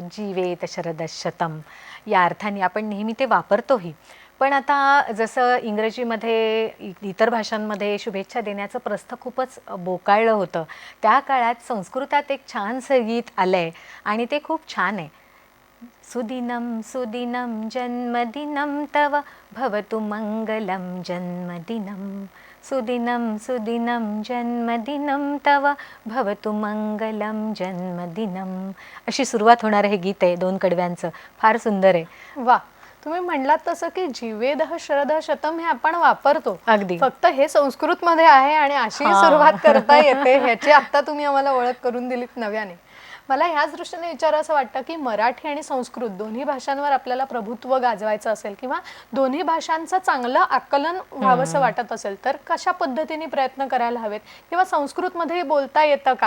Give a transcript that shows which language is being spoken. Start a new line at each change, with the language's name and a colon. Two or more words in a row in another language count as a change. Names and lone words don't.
Sanskrit: जीवेत शरदशतम
Marathi: या अर्थाने आपण नेहमी ते वापरतोही. पण आता जसं इंग्रजीमध्ये इतर भाषांमध्ये शुभेच्छा देण्याचं प्रस्थ खूपच बोकाळलं होतं, त्या काळात संस्कृतात एक छानसं गीत आलं आहे आणि ते खूप छान आहे.
Sanskrit: सुदिनं सुदिनं जन्मदिनं तव भवतु मंगलं जन्मदिनं. सुदिनं सुदिनं जन्मदिनं तव भवतु मंगलं जन्मदिनं.
Marathi: अशी सुरुवात होणार हे गीत आहे 2 कडव्यांचं. फार सुंदर आहे. वा, तुम्ही म्हणलात तसं की
Sanskrit: जीवेदः शरदः शतम
Marathi: हे आपण वापरतो, अगदी. फक्त हे संस्कृतमध्ये आहे आणि अशी सुरुवात करता येते ह्याची आता तुम्ही आम्हाला ओळख करून दिलीत नव्याने. मला ह्याच दृष्टीने विचारावं वाटतं की मराठी आणि संस्कृत दोन्ही भाषांवर आपल्याला प्रभुत्व गाजवायचं असेल किंवा दोन्ही भाषांचं चांगलं आकलन व्हावंसं वाटत असेल तर कशा पद्धतीने प्रयत्न करायला हवेत किंवा संस्कृतमध्ये बोलता येतं का?